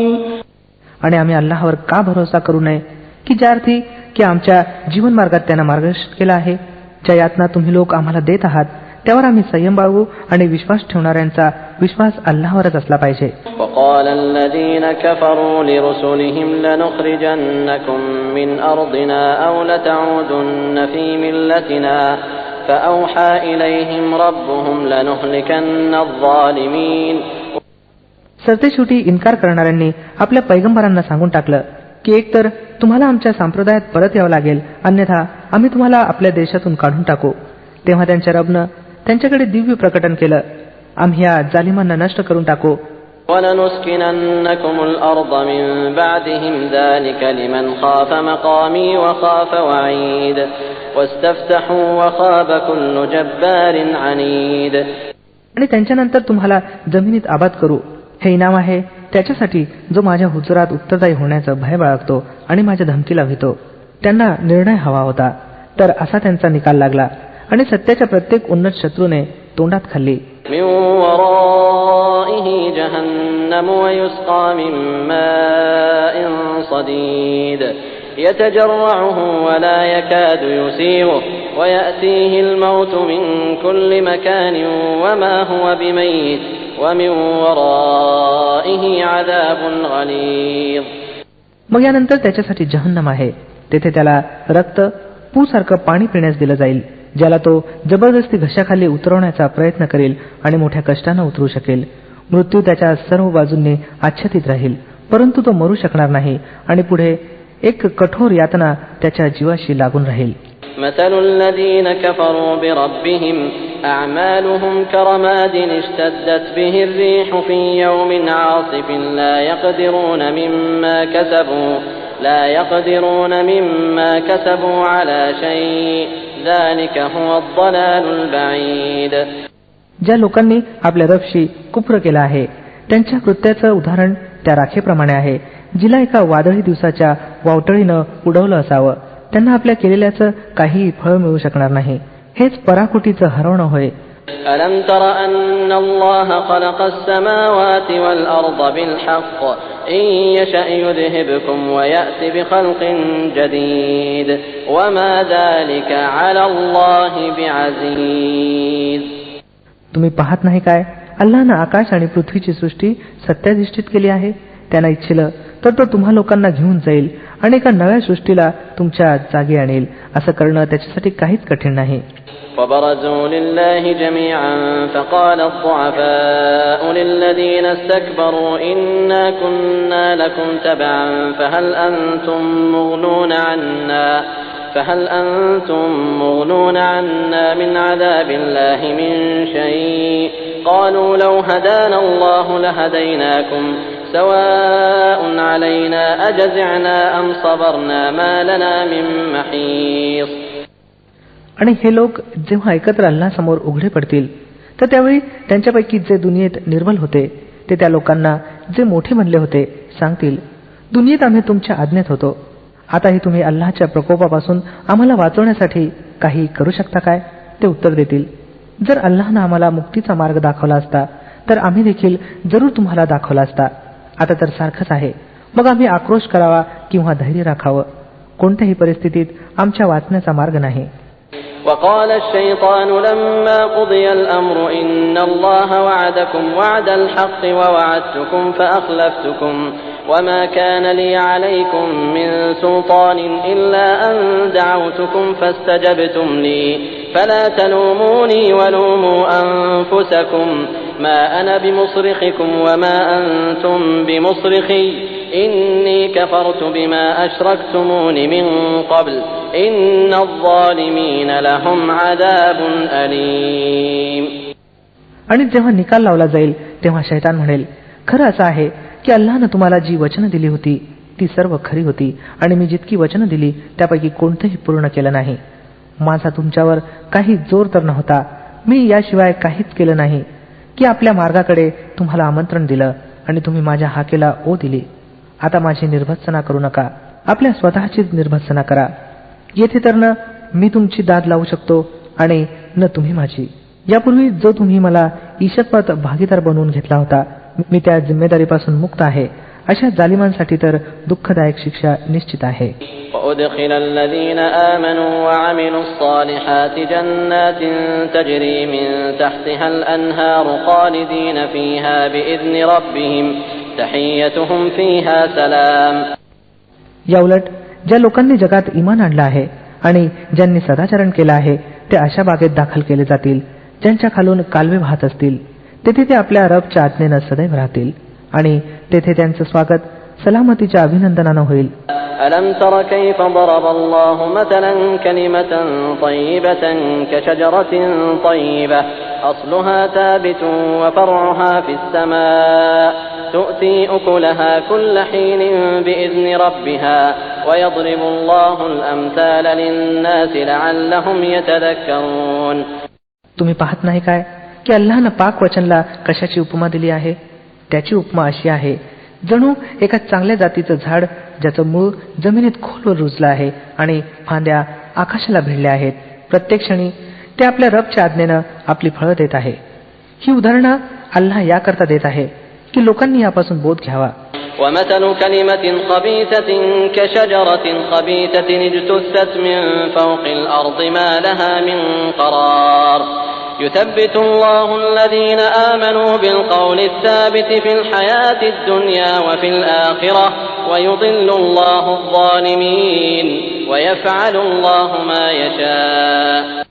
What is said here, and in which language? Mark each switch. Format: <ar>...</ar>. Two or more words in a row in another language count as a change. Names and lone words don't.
<mr>आणि आम्ही अल्लाहवर का भरोसा करू नये की ज्या अर्थी की आमच्या जीवन मार्गात त्यांना मार्गदर्शन केला आहे. ज्या यातना तुम्ही लोक आम्हाला देत आहात त्यावर आम्ही संयम बाळगू आणि विश्वास ठेवणाऱ्यांचा विश्वास अल्लाहवरच असला पाहिजे.</mr> <ar>وقال الذين كفروا لرسلهم لنخرجنكم من أرضنا أو لتعودن في ملتنا فأوحى إليهم ربهم لنهلكن الظالمين.</ar> <mr>सरतेशेवटी इन्कार करणाऱ्यांनी आपल्या पैगंबरांना सांगून टाकलं की एकतर तुम्हाला आमच्या संप्रदायात परत यावं लागेल, अन्यथा आम्ही तुम्हाला आपल्या देशातून काढून टाकू. तेव्हा त्यांच्या रबनं त्यांच्याकडे दिव्य प्रकटन केलं, आम्ही या जालिमांना नष्ट करून टाकू.</mr> <ar>وَلَنُسْكِنَنَّكُمُ الْأَرْضَ مِنْ بَعْدِهِمْ ذَلِكَ لِمَنْ خَافَ مَقَامِي وَخَافَ وَعِيدِ وَاسْتَفْتَحُوا وَخَابَ كُلُّ جَبَّارٍ عَنِيدٍ.</ar> <mr>आणि त्यांच्यानंतर तुम्हाला जमिनीत आबाद करू. हे इनाम आहे त्याच्यासाठी जो माझ्या हुजुरात उत्तरदायी होण्याचं भय बाळगतो आणि माझ्या धमकीला भीतो. त्यांना निर्णय हवा होता, तर असा त्यांचा निकाल लागला आणि सत्याच्या प्रत्येक उन्नत शत्रूने तोंडात खाल्ली.</mr> <ar>مِنْ وَرَائِهِ جَهَنَّمُ وَيُسْقَى مِنْ مَاءٍ صَدِيدٍ يَتَجَرَّعُهُ وَلَا يَكَادُ يُسِيغُهُ وَيَأْتِيهِ الْمَوْتُ مِنْ كُلِّ مَكَانٍ وَمَا هُوَ بِمَيِّتٍ وَمِنْ وَرَائِهِ عَذَابٌ غَلِيظٌ.</ar> <mr>मग यानंतर त्याच्यासाठी जहन्नम आहे, तेथे त्याला रक्त पूसारखं पाणी पिण्यास दिलं जाईल, ज्याला तो जबरदस्ती घशाखाली उतरवण्याचा प्रयत्न करेल आणि मोठ्या कष्टानं उतरू शकेल. मृत्यू त्याच्या सर्व बाजूंनी आच्छादित राहील, परंतु तो मरू शकणार नाही आणि पुढे एक कठोर यातना त्याच्या जीवाशी लागून राहील.</mr> <ar>مثل الذين كفروا بربهم أعمالهم كرماد اشتدت به الريح في يوم عاصف لا يقدرون مما كسبوا على شيء ذلك هو الضلال البعيد.</ar> <mr>ज्या लोकांनी आपल्या रबशी कुफ्र केला आहे त्यांच्या कृत्याचं उदाहरण त्या राखेप्रमाणे आहे, जिला एका वादळी दिवसाच्या वावटळीनं उडवलं असावं. त्यांना आपल्या केलेल्याचं काही फळ मिळू शकणार नाही. हेच पराकुटीचं हरवणं होय.</mr> <ar>ألم تر أن الله خلق السماوات والأرض بالحق إن يشأ يذهبكم ويأتي بخلق جديد وما ذلك على الله بعزيز.</ar> <mr>तुम्ही पाहत नाही काय, अल्लाहनं आकाश आणि पृथ्वीची सृष्टी सत्याधिष्ठित केली आहे. त्यांना इच्छिलं तर तो तुम्हा लोकांना घेऊन जाईल आणि एका नव्या सृष्टीला तुमच्या जागी आणेल. असं करणं त्याच्यासाठी काहीच कठीण नाही.</mr> <ar>وبرزوا لله جميعا فقال الضعفاء للذين استكبروا إنا كنا لكم تبعا فهل أنتم مغنون عنا من عذاب الله من شيء قالوا لو هدانا الله لهديناكم سواء علينا أجزعنا أم صبرنا ما لنا من محيص.</ar> <mr>आणि हे लोक जेव्हा एकत्र अल्लाहसमोर उघडे पडतील तर त्यावेळी त्यांच्यापैकी जे दुनियेत निर्बल होते ते त्या लोकांना जे मोठे म्हणले होते सांगतील, दुनियेत आम्ही तुमच्या आज्ञेत होतो, आताही तुम्ही अल्लाहच्या प्रकोपापासून आम्हाला वाचवण्यासाठी काही करू शकता काय? ते उत्तर देतील, जर अल्लाहनं आम्हाला मुक्तीचा मार्ग दाखवला असता तर आम्ही देखील जरूर तुम्हाला दाखवला असता. आता तर सारखंच आहे, मग आम्ही आक्रोश करावा किंवा धैर्य राखावं, कोणत्याही परिस्थितीत आमच्या वाचण्याचा मार्ग नाही.</mr> <ar>وقال الشيطان لما قضي الأمر إن الله وعدكم وعد الحق ووعدتكم فأخلفتكم وما كان لي عليكم من سلطان إلا أن دعوتكم فاستجبتم لي فلا تلوموني ولوموا أنفسكم ما أنا بمصرخكم وما أنتم بمصرخي إني كفرت بما أشركتمون من قبل إن الظالمين لهم عذاب أليم.</ar> <mr>आणि जेव्हा निकाल लावला जाईल तेव्हा शैतान म्हणेल, खरं असं आहे की अल्लाहनं तुम्हाला जी वचनं दिली होती ती सर्व खरी होती आणि मी जितकी वचनं दिली त्यापैकी कोणतंही पूर्ण केलं नाही. माझा तुमच्यावर काही जोर तर नव्हता, मी याशिवाय काहीच केलं नाही की आपल्या मार्गाकडे तुम्हाला आमंत्रण दिलं आणि तुम्ही माझ्या हाकेला ओ दिली. आता माझी निर्भत्सना करू नका, आपल्या स्वतःचीच निर्भत्सना करा. येथे तर न मी तुमची दाद लावू शकतो आणि न तुम्ही माझी. यापूर्वी जो तुम्ही मला ईशत्वात भागीदार बनवून घेतला होता मी त्या जिम्मेदारीपासून मुक्त आहे. अशा जालिमांसाठी तर दुःखदायक शिक्षा निश्चित आहे.</mr> <ar>وأدخل الذين آمنوا وعملوا الصالحات جنات تجري من تحتها الأنهار خالدين فيها بإذن ربهم تحيتهم فيها سلام.</ar> <mr>याउलट ज्या लोकांनी जगात ईमान आणलं आहे आणि ज्यांनी सदाचरण केलं आहे ते अशा बागेत दाखल केले जातील ज्यांच्या खालून कालवे वाहत असतील. तेथे ते आपल्या रबच्या आज्ञेनं सदैव राहतील आणि तेथे त्यांचं स्वागत सलामतीच्या अभिनंदनानं होईल.</mr> <ar>ألم تر كيف ضرب الله مثلا كلمة طيبة كشجرة طيبة أصلها ثابت وفرعها في السماء تؤتي أكلها كل حين بإذن ربها ويضرب الله الأمثال للناس لعلهم يتذكرون.</ar> <mr>तुम्ही पाहत नाही काय की अल्लाहनं पाक वचनला कशाची उपमा दिली आहे? त्याची उपमा अशी आहे जणू एका चांगल्या जातीचं झाड ज्याचं मूळ जमिनीत खोलवर रुजलं आहे आणि फांद्या आकाशाला भिडल्या आहेत. प्रत्येक क्षणी ते आपल्या रबच्या आज्ञेनं आपली फळं देत आहे. ही उदाहरणं अल्लाह याकरता देत आहे की लोकांनी यापासून बोध घ्यावा.</mr> <ar>ومثل كلمة خبيثة كشجرة خبيثة اجتثت من فوق الأرض ما لها من قرار يثبت الله الذين آمنوا بالقول الثابت في الحياة الدنيا وفي الآخرة ويضل الله الظالمين ويفعل الله ما يشاء.</ar>